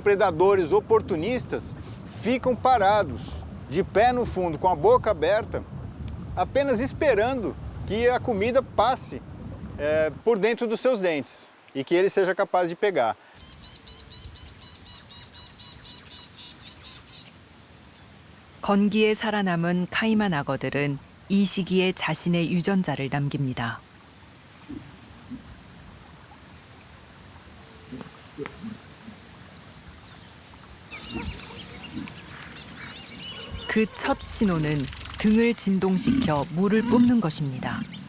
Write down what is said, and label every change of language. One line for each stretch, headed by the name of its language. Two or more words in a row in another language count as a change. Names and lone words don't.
Portuguese: predadores oportunistas, ficam parados, de pé no fundo, com a boca aberta, apenas esperando que a comida passe por dentro dos seus dentes e que ele seja capaz de pegar.
Korean: 건기에 살아남은 카이만 악어들은 이 시기에 자신의 유전자를 남깁니다. 그 첫 신호는 등을 진동시켜 물을 뿜는 것입니다.